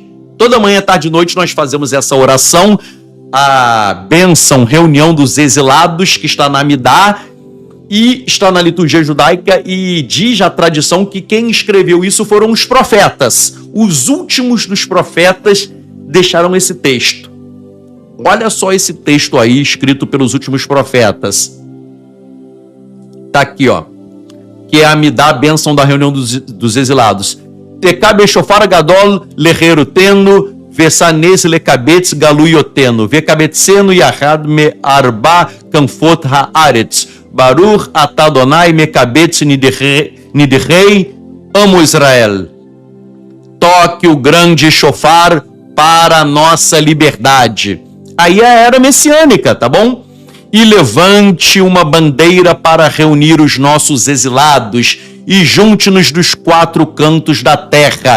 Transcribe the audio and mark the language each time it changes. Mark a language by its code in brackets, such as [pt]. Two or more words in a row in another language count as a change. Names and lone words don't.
[pt] Toda manhã, tarde e noite nós fazemos essa oração, a bênção, reunião dos exilados, que está na Amidá e está na liturgia judaica, e diz a tradição que quem escreveu isso foram os profetas. Os últimos dos profetas deixaram esse texto. Olha só esse texto aí, escrito pelos últimos profetas. Tá aqui, ó. Que é a Amidá, a bênção da reunião dos exilados. [he] תקע בשופר גדול לחרותנו, ושא נס לקבץ גלויותינו, וקבצנו יחד מארבע כנפות הארץ, ברוך אתה ה' מקבץ נדחי, עמו ישראל. [pt] Toque o grande shofar para a nossa liberdade. Aí é a era messiânica, tá bom? E levante uma bandeira para reunir os nossos exilados e junte-nos dos quatro cantos da terra.